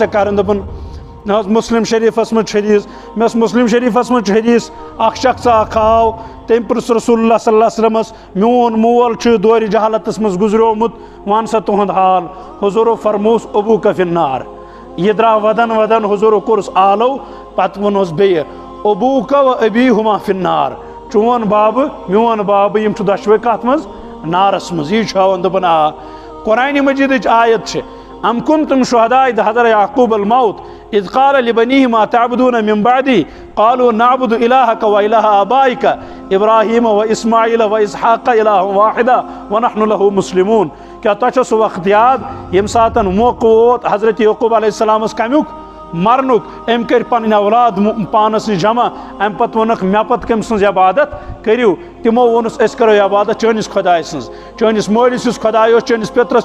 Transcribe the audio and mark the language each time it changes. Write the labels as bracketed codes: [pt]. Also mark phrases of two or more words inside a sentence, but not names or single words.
[ks] ژےٚ کرٕنۍ دوٚپُن مےٚ ٲس مسلم شریٖفس منٛز چھِ حدیٖث مےٚ ٲس مسلم شریٖفس منٛز چھِ حدیٖث اکھ شخص اکھ آو تٔمۍ پرُژھ رسول اللہ [ar] صلی اللہ علیہ وسلمس [ks] میون مول چھُ دورِ جہالتس منٛز گُزریومُت ون سا تُہُنٛد حال حضوٗرو فرمووُس [ar] ابوٗکا فی النار [ks] یہ درٛاو ودن حضوٗرو کوٚرُس آلو پتہٕ ووٚنُس بیٚیہِ [ar] ابوٗکا و ابی ہُما فی النار [ks] چون بابہٕ میون بابہٕ یِم چھِ دۄشوے کتھ منٛز نارس منٛز یی چھُ ہاوان دوٚپُن آ قرآنِ مجیدٕچ آیت چھِ [ar] ام کنتم شہداء اذ حضر یعقوب الموت اذ قال لبنیه ما تعبدون من بعدی قالوا نعبد الہک و الہ آبائک ابراہیم و اسماعیل و اسحاق الہ واحدا ونحن له مسلمون [ks] کیا تۄہہِ چھو سُہ وقت یاد ییٚمہِ ساتن موقعہٕ ووت حضرت یعقوب [ar] علیہ السلامس [ks] کمیُک مرنُک أمۍ کٔرۍ پنٕنۍ اولاد پانس نِش جمع امہِ پتہٕ ووٚنکھ مےٚ پتہٕ کٔمۍ سٕنٛز عبادت کٔرِو تِمو ووٚنُس أسۍ کرو عبادت چٲنِس خۄداے سٕنٛز چٲنِس مٲلِس یُس خۄداے اوس چٲنِس پیترس